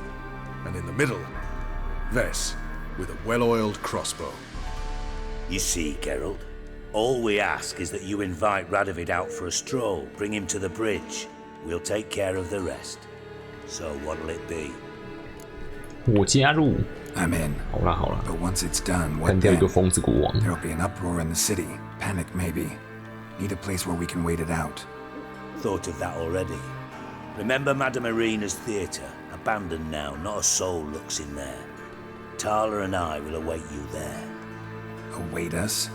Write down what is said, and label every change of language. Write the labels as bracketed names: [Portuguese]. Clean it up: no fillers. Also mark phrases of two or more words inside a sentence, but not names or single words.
[English] And in the middle, Vess, with a well-oiled crossbow. You see, Geralt, all we ask is that you invite Radovid out for a stroll, bring him to the bridge. We'll take care of the rest. So what'll it be? [Chinese] 我加入。 [English] I'm in. [Chinese] 好啦好啦。 [English] But once it's done, what [Chinese] 干掉一 [English] then? [Chinese] 个疯子国王。 [English] There'll be an uproar in the city. Panic, maybe. Need a place where we can wait it out. Thought of that already. Remember Madame Irina's theatre? Abandoned now, not a soul looks in there. Tala and I will await you there. Await us?